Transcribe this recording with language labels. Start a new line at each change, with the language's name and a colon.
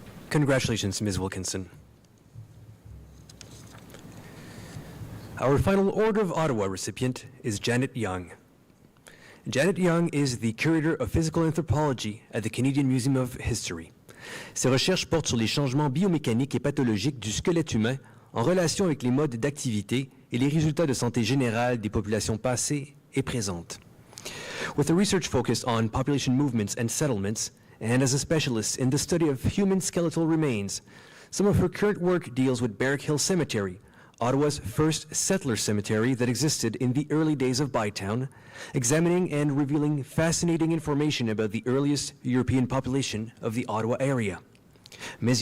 English: Congratulations, Ms. Wilkinson. Our final Order of Ottawa recipient is Janet Young. Janet Young is the Curator of Physical Anthropology at the Canadian Museum of History.
French: Ses recherches portent sur les changements biomécaniques et pathologiques du squelette humain en relation avec les modes d'activité et les résultats de santé générale des populations passées et présentes.
English: With a research focused on population movements and settlements, and as a specialist in the study of human skeletal remains, some of her current work deals with Barrack Hill Cemetery, Ottawa's first settler cemetery that existed in the early days of Bytown, examining and revealing fascinating information about the earliest European population of the Ottawa area. Ms.